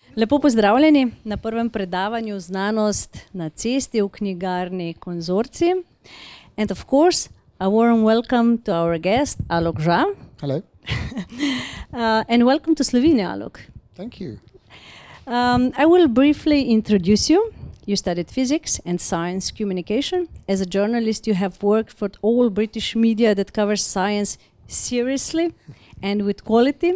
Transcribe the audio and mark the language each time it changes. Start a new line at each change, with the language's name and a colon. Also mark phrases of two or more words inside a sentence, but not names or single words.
Slovenian: Lepo pozdravljeni na prvem predavanju Znanost na cesti v Knjigarni Konzorcij.
English: And of course, a warm welcome to our guest, Alok Jha. Hello. And welcome to Slovenia, Alok. Thank you. I will briefly introduce you. You studied physics and science communication. As a journalist, you have worked for all British media that covers science seriously and with quality.